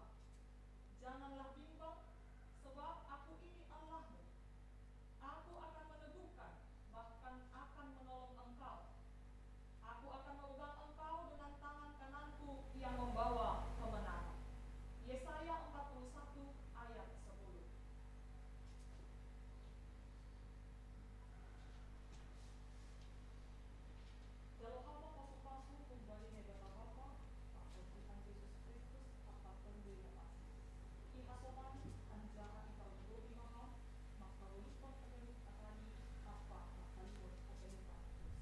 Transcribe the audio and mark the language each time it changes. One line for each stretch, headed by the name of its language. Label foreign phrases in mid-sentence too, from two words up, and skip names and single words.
Indonesian: Janganlah bimbang, sebab aku ini Allahmu. Aku akan meneguhkan, bahkan akan menolong engkau. Aku akan memegang engkau dengan tangan kananku yang membawa kemenangan. Yesaya 41 ayat 10.
Batak Simalungun: Jalo hamba pasu-pasu kumbali hebata Bapa, apun Tuhan Yesus Kristus apa tundui napasi. Iha somani anjara ipargogoli maham, maka ulipon pagalut atani apa makalipon pagalupan Yesus.